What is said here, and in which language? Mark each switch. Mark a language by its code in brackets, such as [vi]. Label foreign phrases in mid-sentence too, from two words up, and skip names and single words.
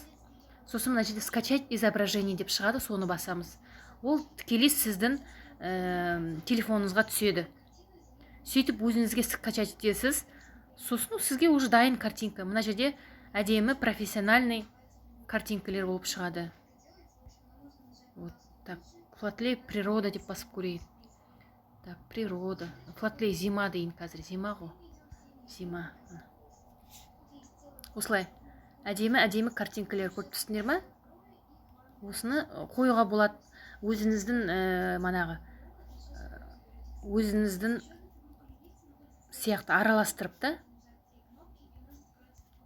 [kk] Сосын мына жерде [ru] скачать изображение [kk] деп шығады, соны басамыз. Ол тікелей сіздің телефоныңызға түседі. Сөйтіп өзіңізге скачать етесіз. Сосын сізге уже дайын картинка. Мына жерде әдемі профессиональный картинкалер болып шығады. [ru] Вот так, [en] flat lay [kk] природа деп басып көрейік. [ru] Так, природа. [en] Flat lay [kk] зима дейін қазір. Зима ғой. Зима. Осылай. Әдемі картинкалер көріп тұрсыңдар ма? Осыны қоюға болады. Өзіңіздің сияқты араластырып та.